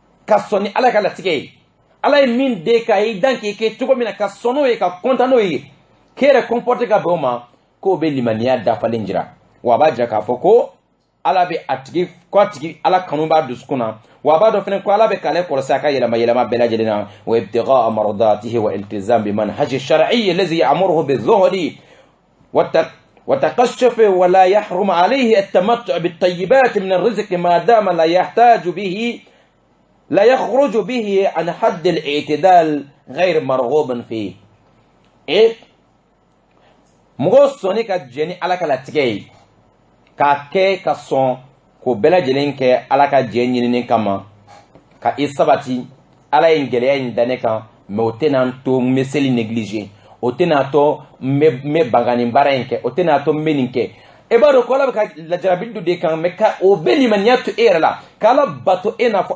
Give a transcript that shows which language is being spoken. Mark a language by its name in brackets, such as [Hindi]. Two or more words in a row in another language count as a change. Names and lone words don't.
[Bambara] ka sɔn ni ala ka latigɛ ye ala ye min de ka i dan k'i kɛ cogo min na ka sɔn n'o ye ka kɔntan n'o ye k'e yɛrɛ comporter ka bɛn o ma k'o bɛ limaniya dafalen jira wa a b'a jira k'a fɔ ko ala bɛ a tigi ko a tigi ala kanu b'a dusukun na wa a b'a dɔn fɛnɛ ko ala bɛ k'ale kɔlɔsi a ka yɛlɛma yɛlɛma bɛɛ lajɛlen na [Arabic] وابتغاء مرضاته والالتزام بمنهج شرعي الذي يأمره بالزهد وتقشف ولا يحرم عليه التمتع بالطيبات من الرزق ما دام لا يخرج به عن حد الاعتدال غير مرغوب فيه [Bambara] mɔgɔ sɔnni ka jɛn ni ala ka latigɛ ye k'a kɛ ka sɔn k'o bɛɛ lajɛlen kɛ ala ka jɛ ɲinini kama ka i sabati ala ye gɛlɛya in da ne kan mɛ o tɛna n to n bɛ seli négliger o tɛna to n bɛ banga nin baara in kɛ o tɛna to n bɛ nin kɛ e b'a dɔn ko ala bɛ ka lajarabi dɔ de kan mɛ ka o bɛ limaniya to e yɛrɛ la k'ala bato e n'a fɔ